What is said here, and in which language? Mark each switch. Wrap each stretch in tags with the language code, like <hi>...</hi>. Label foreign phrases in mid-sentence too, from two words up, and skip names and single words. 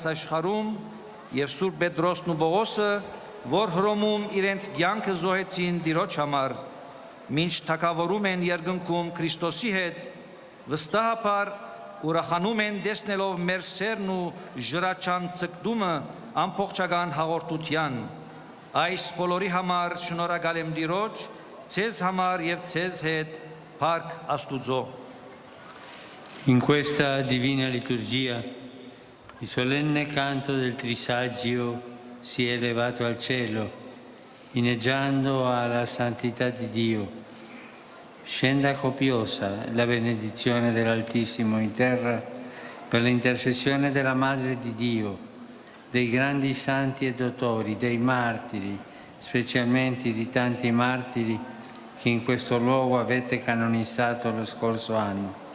<hy>աշխարհում, եւ Սուրբ Պետրոսն ու Պողոսը, որ Հռոմում իրենց կյանքը զոհեցին Տիրոջ համար, մինչ թագավորում են երկնքում Քրիստոսի հետ, վստահաբար ուրախանում են տեսնելով մեր սերն ու ժրաչան ցկտումը ամբողջական հաղորդության։ Այս բոլորի համար շնորհակալ եմ Տիրոջ, ձեզ համար եւ ձեզ հետ Փառք Աստուծո։</hy> <it>In questa divina liturgia il solenne canto del Trisaggio si è elevato al cielo, inneggiando alla santità di Dio. Scenda copiosa la benedizione dell'Altissimo in terra per l'intercessione della Madre di Dio, dei grandi santi e dottori, dei martiri, specialmente di tanti martiri che in questo luogo avete canonizzato lo scorso anno.</it>